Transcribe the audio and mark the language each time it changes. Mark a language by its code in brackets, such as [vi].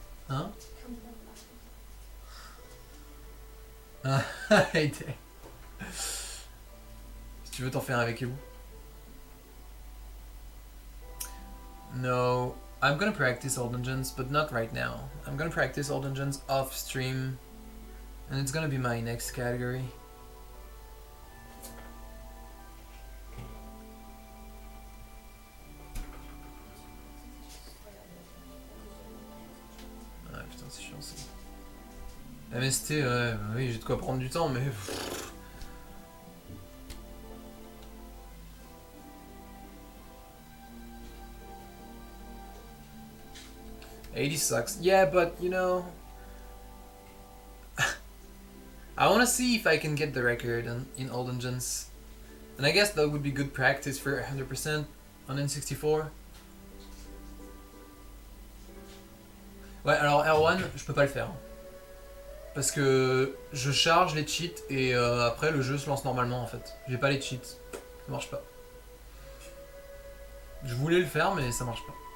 [fr] Hein? Ah, si tu veux t'en faire avec vous. [en] No, I'm gonna practice All Dungeons, but not right now. I'm gonna practice All Dungeons off stream, and it's gonna be my next category. [fr] Ah putain, c'est chiant ça. MST, ouais, oui, j'ai de quoi prendre du temps, mais. [en] 80 sucks. Yeah, but you know, I want to see if I can get the record in All Dungeons, and I guess that would be good practice for 100% on N64. [fr] Ouais, alors R1, je peux pas le faire. Parce que je charge les cheats et après le jeu se lance normalement en fait. J'ai pas les cheats. Ça marche pas. Je voulais le faire mais ça marche pas.